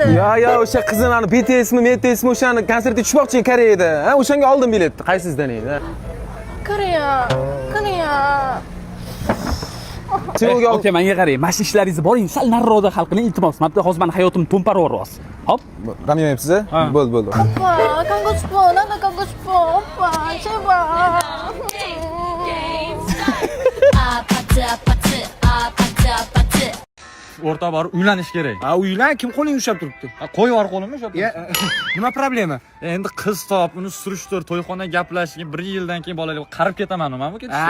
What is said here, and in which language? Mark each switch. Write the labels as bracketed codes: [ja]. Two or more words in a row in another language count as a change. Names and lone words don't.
[uz] Yo, o'sha qizim ani BTSmi, o'shani konsertga tushmoqchi Koreyada. Ha, o'shanga oldim biletni. Qaysizdan edi? Koreya. Okey, menga qarang. Mana shu ishlaringizni boring, sal nariroqda hal qiling, iltimos. Mana hozir meni hayotimni to'mparib yuboryapsiz. Hop. G'amyamayapsiz a? Bo'ldi. [ko] 오빠, 가고 싶어. 나도 가고 싶어. 오빠, 제발. [uz] O'rta borib uylanish kerak. Ha, uylan, kim qo'lingni ushlab turibdi? Qo'yib yubor qo'limni ushlab. Nima problema? Endi qiz top, uni surishtir, to'yxona gaplashib, 1 yildan keyin bolalar qarib ketaman, nima bu ketishdi?